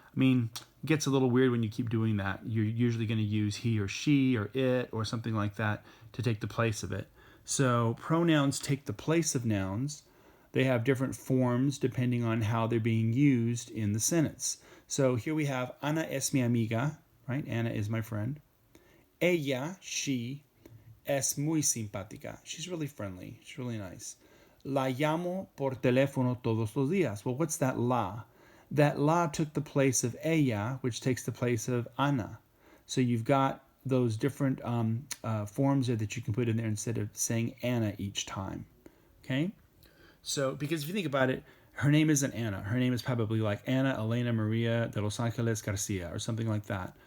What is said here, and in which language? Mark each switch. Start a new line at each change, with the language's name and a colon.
English: I mean, it gets a little weird when you keep doing that. You're usually going to use he or she or it or something like that to take the place of it. So pronouns take the place of nouns. They have different forms depending on how they're being used in the sentence. So here we have
Spanish: Ana es mi amiga,
English: right? Anna is my friend.
Spanish: Ella,
English: she,
Spanish: es muy simpática.
English: She's really friendly. She's really nice.
Spanish: La llamo por teléfono todos los días.
English: Well, what's that la? That la took the place of ella, which takes the place of Ana. So you've got those different forms there that you can put in there instead of saying Anna each time. Okay? So, because if you think about it, her name isn't Anna. Her name is probably like Ana Elena Maria de Los Angeles Garcia or something like that.